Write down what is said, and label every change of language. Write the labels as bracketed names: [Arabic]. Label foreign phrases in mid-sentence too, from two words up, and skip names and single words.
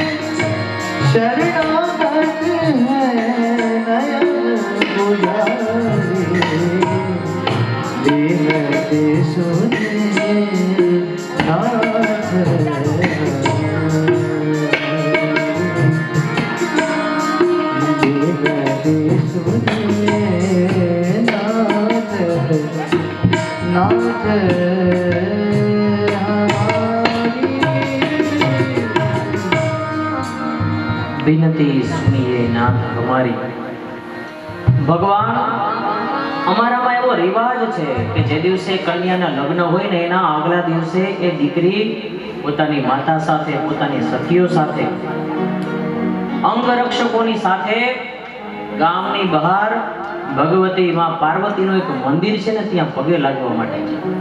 [Hindi] शरणागत है नयन पुजारी, बिनती सुनिए नाथ बिनती सुनिए नाथ नाथ विनती सुनिए नाथ हमारी. [Gujarati] ભગવાન અમારામાં એવો રિવાજ છે કે જે દિવસે કન્યાના લગ્ન હોય ને એના આગલા દિવસે એ દીકરી પોતાની માતા સાથે, પોતાની સખીઓ સાથે, અંગરક્ષકોની સાથે ગામની બહાર ભગવતી માં પાર્વતીનું એક મંદિર છે ને ત્યાં પગે લાગવા માટે છે.